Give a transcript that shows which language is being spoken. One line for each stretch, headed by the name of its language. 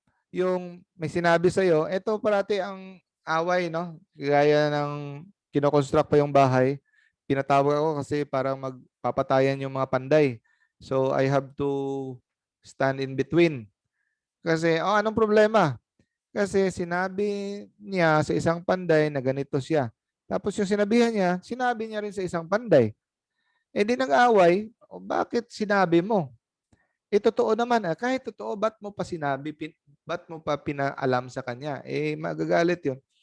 Filipino: Yung may sinabi sa'yo, ito parati ang away, no? Gaya ng kinoconstruct pa yung bahay. Pinatawag ako kasi parang magpapatayan yung mga panday.
English: So, I have to stand in between.
Filipino: Kasi, anong problema? Kasi sinabi niya sa isang panday na ganito siya. Tapos yung sinabihan niya, sinabi niya rin sa isang panday. Di nag-away, bakit sinabi mo? Totoo naman. Kahit totoo, ba't mo pa sinabi? Ba't mo pa pinaalam sa kanya? Magagalit yun.